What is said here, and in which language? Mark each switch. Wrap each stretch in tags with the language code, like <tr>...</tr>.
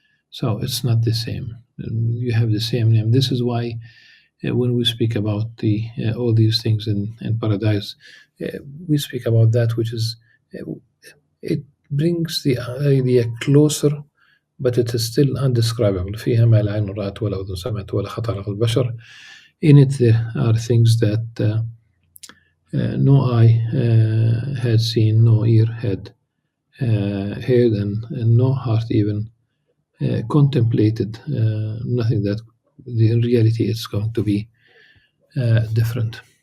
<en>So it's not the same. You have the same name. This is why when we speak about the all these things in paradise, we speak about that which is it brings the idea closer, but it is still undescribable.</en> <ar>فيها ما لا عين رأت ولا أذن سمعت ولا خطر على البشر.</ar> <en>In it, there are things that no eye had seen, no ear had heard, and no heart even contemplated. Nothing that in reality it's going to be different.</en>